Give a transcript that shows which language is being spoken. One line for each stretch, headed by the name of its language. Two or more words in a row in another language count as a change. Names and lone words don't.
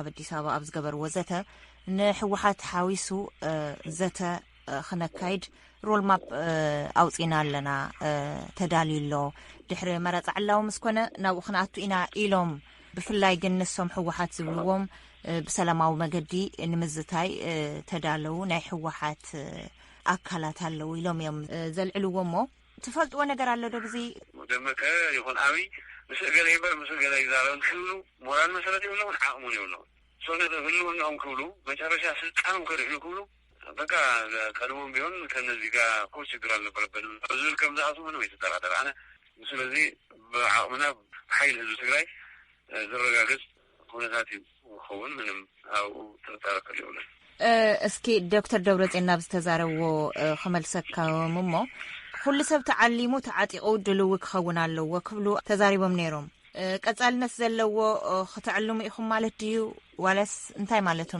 Tigrinya: ኣዲስ ኣበባ ኣብ ዝገበርዎ ዘተ ንሕወሓት ሓዊሱ ዘተ ክነካይድ ሮልማፕ ኣውፂና ኣለና ተዳልዩሎ ድሕሪ መረፃ ዓላዊ ምስ ኮነ ናብኡ ክንኣቱ ኢና ኢሎም ብፍላይ ግን ንሶም ሕወሓት ዝብልዎም ብሰላማዊ መገዲ ንምዝታይ ተዳለዉ ናይ ሕወሓት ኣካላት ኣለዉ ኢሎም እዮም ዘልዕልዎ እሞ ትፈልጥዎ ነገር ኣሎ ዶ ብዚ ደመቀ ይኹን ኣብይ ምስ ገለ ይበር ምስ ገለ ይዛረብ ክብሉ ሞራል መሰረት ይብለውን ዓቕሙን ይብለውን ሶነ ህልውናኦም ክብሉ መጨረሻ ስልጣኖም ከርሕሉ ክብሉ በቃ
Amharic: ቀድሞም ቢሆን ከነዚህ ጋር እኮ ችግር አልነበረብንም
Tigrinya: ዝብል ከም ዝኣቱ ምንም የተጠራጠረ ኣነ ስለዚ ብዓቕምና ሓይል ህዝቢ ትግራይ ዝረጋገጽ ኩነታት ይኸውን ምንም ኣብኡ ጥርጣረ የብለን እስኪ ዶክተር ደብረጽዮን ናብ ዝተዛረብዎ ክመልሰካዮም እሞ ኩሉ ሰብ ተዓሊሙ ተዓጢቑ ድልው ክኸውን ኣለዎ ክብሉ ተዛሪቦም ነይሮም ቀጻልነት ዘለዎ ክትዕልሙ ኢኹም ማለት ድዩ ዋላስ እንታይ ማለቶም